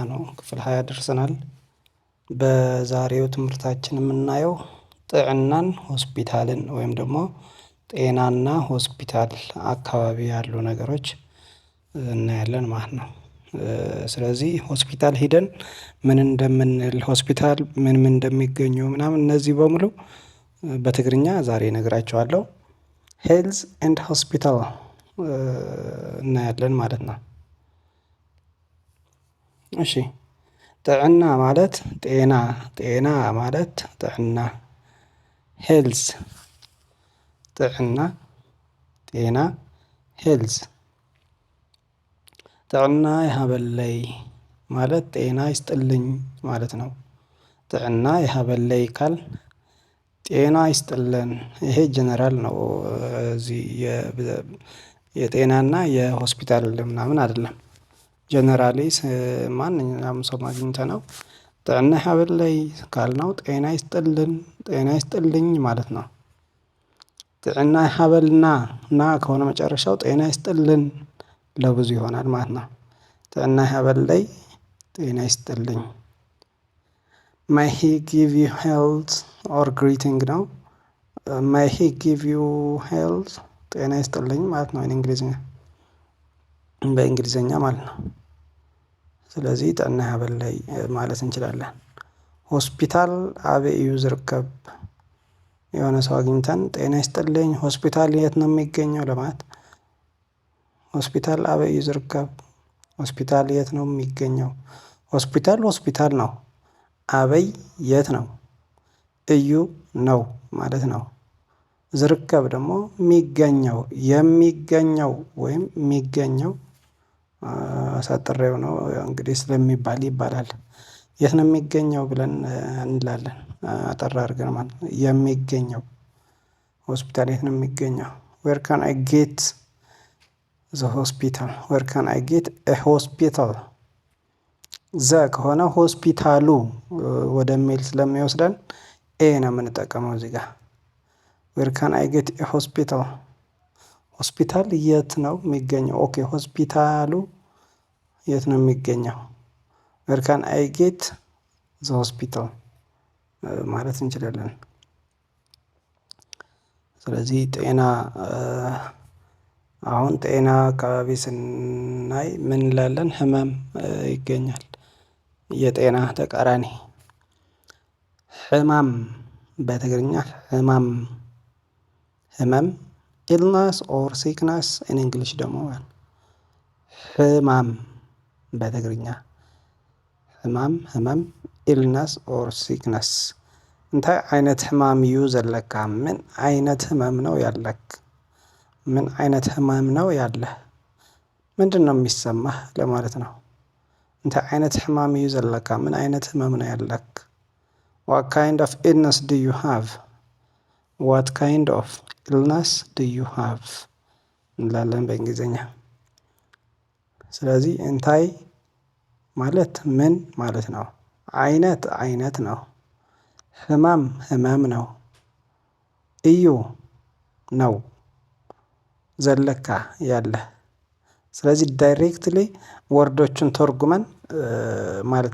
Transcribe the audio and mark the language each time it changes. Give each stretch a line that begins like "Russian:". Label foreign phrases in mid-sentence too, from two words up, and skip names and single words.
Amharic: ነው። ክፍል 20 ደርሰናል። በዛሬው ትምህርታችን የምናየው
Tigrinya: ጥዕናን ሆስፒታልን
Amharic: ወይም ደግሞ ጤናና ሆስፒታል አካባቢ ያሉ ነገሮች እናያለን ማለት ነው። ስለዚህ ሆስፒታል ሂደን ምን እንደምንል ሆስፒታል ምን እንደሚገኙ ምናምን እነዚህ በሙሉ በትግርኛ ዛሬ እነግራችኋለሁ።
English: health and hospital
Amharic: እናያለን ማለት ነው። እሺ ጥዕና ማለት ጤና ማለት ጥዕና ሄልዝ ጥዕና ጤና ሄልዝ
Tigrinya: ጥዕና ይሃበለይ
Amharic: ማለት ጤና ይስጥልኝ ማለት ነው።
Tigrinya: ጥዕና ይሃበለይ
Amharic: ካል ጤና ይስጥልን ይሄ ጀነራል ነው። እዚህ የጤናና የሆስፒታል ምናምን አይደለም። ጀነራሊ ማንኛውም ሰው አግኝተነው
Tigrinya: ጥዕና ይሃበለይ
Amharic: ካልነው ጤና ይስጥልኝ ማለት ነው።
Tigrinya: ጥዕና ይሃበልና
Amharic: ከሆነ መጨረሻው ጤና ይስጥልን ለብዙ ይሆናል ማለት ነው።
Tigrinya: ጥዕና ይሃበለይ
Amharic: ጤና ይስጥልኝ።
English: may he give you health or greeting
Amharic: ነው።
English: may he give you health
Amharic: ጤና ይስጥልኝ ማለት ነው በእንግሊዘኛ ማለት ነው። ስለዚህ
Tigrinya: ጥዕና ይሃበለይ
Amharic: ማለት እንችላለን።
Tigrinya: ሆስፒታል አበይ እዩ ዝርከብ
Amharic: የሆነ ሰው አግኝተን ጤና ይስጥልኝ ሆስፒታል የት ነው የሚገኘው ለማለት
Tigrinya: ሆስፒታል አበይ እዩ ዝርከብ
Amharic: ሆስፒታል የት ነው የሚገኘው? ሆስፒታል ነው። አበይ የት ነው? እዩ ነው ማለት ነው። ዝርከብ ደግሞ የሚገኘው ወይም የሚገኘው አሳጥሬው ነው እንግዲህ ስለሚባል ይባላል። የት ነው የሚገኘው ብለን እንላለን አጠር አድርገን ማለት ነው። የሚገኘው ሆስፒታል የት ነው የሚገኘው?
English: where can I get the hospital where can I get a hospital
Amharic: ከሆነ ሆስፒታሉ ወደሚል ስለሚወስደን ነው የምንጠቀመው እዚህ ጋር
English: where can I get a hospital
Amharic: ሆስፒታል የት ነው የሚገኘው? ኦኬ ሆስፒታሉ የት ነው የሚገኘው?
English: where can I get the hospital
Amharic: ማለት እንችላለን። ስለዚህ ጤና አሁን ጤና አካባቢ ስናይ ምን እንላለን? ህመም ይገኛል። የጤና ተቃራኒ ህመም በትግርኛ ህመም
English: illness or sickness in English
Amharic: ደግሞ ህመም በትግርኛ ህመም ኢልነስ
English: or sickness
Tigrinya: እንታይ አይነት ህመም እዩ ዘለካ
Amharic: ምን አይነት ህመም ነው ያለክ ምን አይነት ህመም ነው ያለህ ምንድነው የሚሰማህ ለማለት ነው።
Tigrinya: እንታይ አይነት ህመም እዩ ዘለካ
Amharic: ምን አይነት ህመም ነው ያለክ
English: what kind of illness do you have what kind of illness do you have
Amharic: እንላለን በእንግሊዘኛ። ስለዚህ እንታይ ማለት ምን ማለት ነው? አይነት ነው። ህመም ነው። እዩ ነው ዘለካ ያለህ ስለዚህ ዳይሬክትሊ ወርዶቹን ተርጉመን ማለት